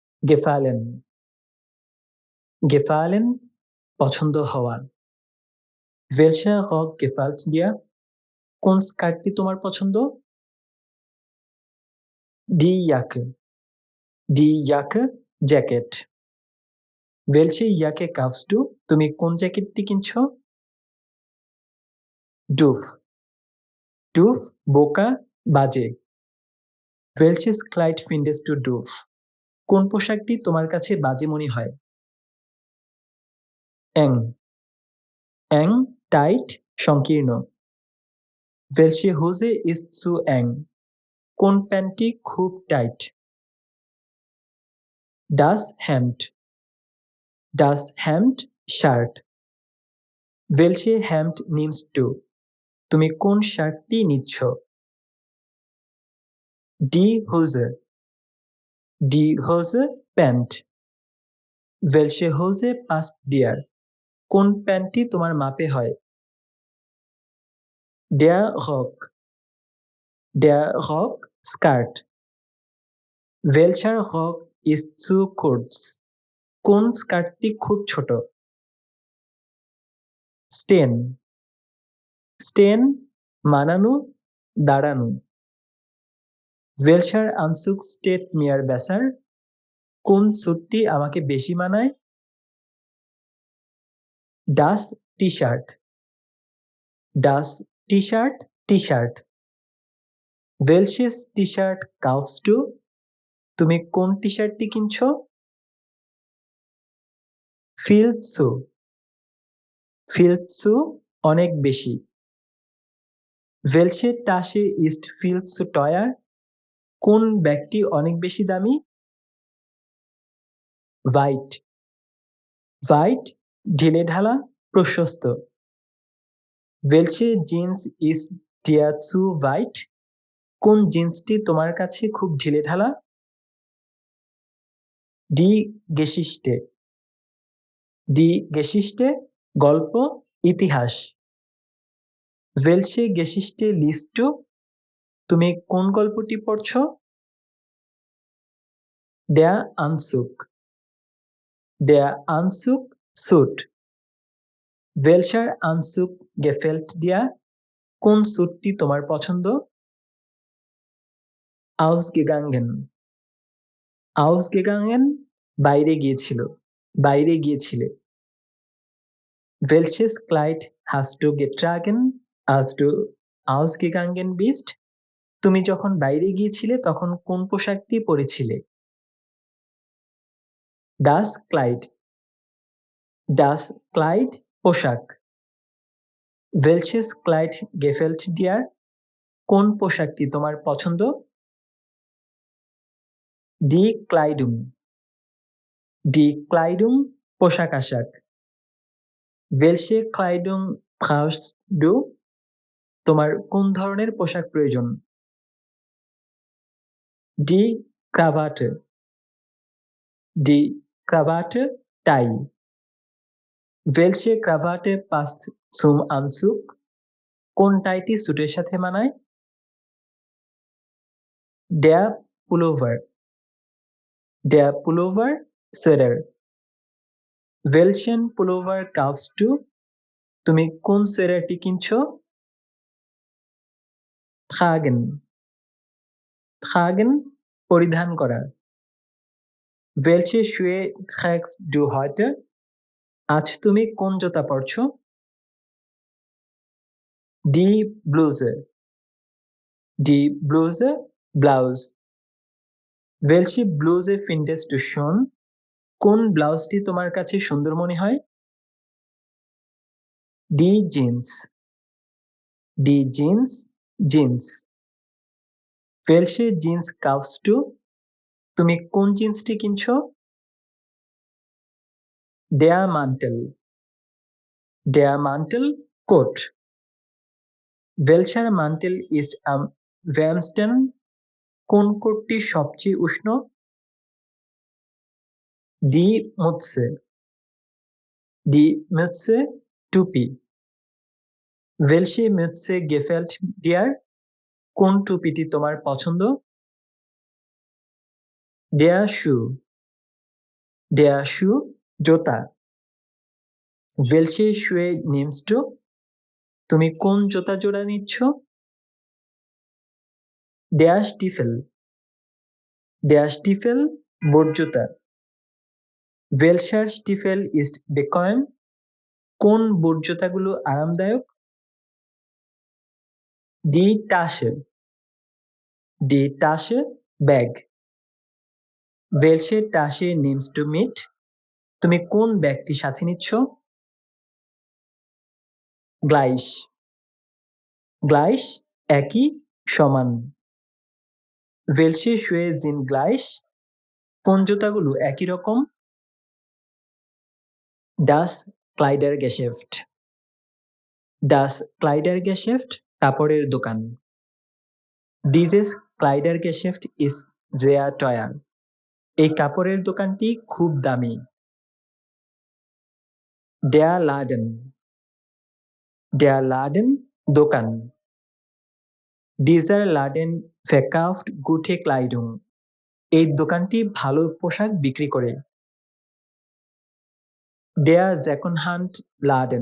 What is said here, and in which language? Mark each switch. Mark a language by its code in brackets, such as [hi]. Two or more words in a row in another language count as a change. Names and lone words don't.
[de] gefallen gefallen [bn] পছন্দ হওয়া। [de] Welcher Rock gefällt dir? [bn] কোন স্কার্টটি তোমার পছন্দ? [de] Die Jacke Die Jacke জ্যাকেট। Welche Jacke kaufst du? [bn] তুমি কোন জ্যাকেটটি কিনছো? [de] Doof Doof [bn] বোকা, বাজে। [de] Welches Kleid findest du doof? [bn] কোন পোশাকটি তোমার কাছে বাজে মনে হয়? [de] Eng Eng [bn] টাইট, সংকীর্ণ। [de] Welche Hose ist zu eng? [bn] কোন প্যান্টটি খুব টাইট? [de] Das Hemd শার্ট। Welche Hemd nimmst du? [bn] তুমি কোন শার্টটি নিচ্ছ? [de] Die Hose প্যান্ট। Welche Hose passt dir? [bn] কোন প্যান্টটি তোমার মাপে হয়? [de] Der Rock স্কার্ট। Welcher Rock ist zu kurz? [bn] কোন স্কার্টটি খুব ছোট? Stehen মানানো, দাঁড়ানো। [de] Welcher Anzug steht mir besser? [bn] কোন স্যুটটি আমাকে বেশি মানায়? [de] Das T-shirt টি-শার্ট। Welches T-shirt kaufst du? [bn] তুমি কোন টি-শার্টটি কিনছো? [de] Viel zu [bn] অনেক বেশি। [de] Welche Tasche ist viel zu teuer? [bn] কোন ব্যাগটি অনেক বেশি দামি? Weit ঢিলেঢালা, প্রশস্ত। [de] Welche Jeans ist dir zu weit? [bn] কোন জিন্সটি তোমার কাছে খুব ঢিলেঢালা? [de] Die Geschichte [bn] গল্প, ইতিহাস। [de] Welche Geschichte liest du? [bn] তুমি কোন গল্পটি পড়ছো? [de] Der Anzug স্যুট। Welcher Anzug gefällt dir? [bn] কোন স্যুটটি তোমার পছন্দ? Ausgegangen বাইরে গিয়েছিলে। [de] Welches Kleid hast du getragen, als du ausgegangen bist? [bn] তুমি যখন বাইরে গিয়েছিলে তখন কোন পোশাকটি পরেছিলে? [de] Das Kleid পোশাক। Welches Kleid gefällt dir? [bn] কোন পোশাকটি তোমার পছন্দ? [de] Die Kleidung [bn] পোশাক আশাক। [de] Welche Kleidung brauchst du? [bn] তোমার কোন ধরনের পোশাক প্রয়োজন? [de] Die Krawatte টাই। Welche Krawatte passt zum Anzug? [bn] কোন টাইটি স্যুটের সাথে মানায়? [de] Der Pullover সোয়েটার। Welchen Pullover kaufst du? [bn] তুমি কোন সোয়েটারটি কিনছো? Tragen পরিধান করা। [de] Welche Schuhe trägst du heute? [bn] আজ তুমি কোন জুতা পরছো? [de] Die Bluse ব্লাউজ। Welche Bluse findest du schön? [bn] কোন ব্লাউজটি তোমার কাছে সুন্দর মনে হয়? [de] Die Jeans জিন্স। Welche Jeans kaufst du? [bn] তুমি কোন জিন্সটি কিনছো? [de] Der Mantel কোট। Welcher Mantel ist am wärmsten? [bn] কোন কোটটি সবচেয়ে উষ্ণ? [de] Die Mütze টুপি। Welche Mütze gefällt dir? [bn] কোন টুপিটি তোমার পছন্দ? [de] Der Der Schuh জোতা। Welche Schuhe nimmst du? [bn] তুমি কোন জোতা জোড়া নিচ্ছ? [de] Der Stiefel. Der Stiefel বুট জুতা। Welcher Stiefel ist bequem? [bn] কোন বুট জুতাগুলো আরামদায়ক? [de] Die Tasche. Die Tasche ব্যাগ। Welche Tasche nimmst du mit? [bn] তুমি কোন ব্যাগটি সাথে নিচ্ছ? [de] Gleich. [bn] Gleich একই, সমান। [de] Welche Schuhe sind gleich? [bn] কোন জুতাগুলো একই রকম? [de] Das Kleidergeschäft. Das Kleidergeschäft [bn] কাপড়ের দোকান। [de] Dieses Kleidergeschäft ist sehr teuer. [bn] এই কাপড়ের দোকানটি খুব দামি। [de] Der Laden. Der Laden দোকান। Dieser Laden verkauft gute Kleidung. [bn] এই দোকানটি ভালো পোশাক বিক্রি করে। [de] Der Secondhand Laden.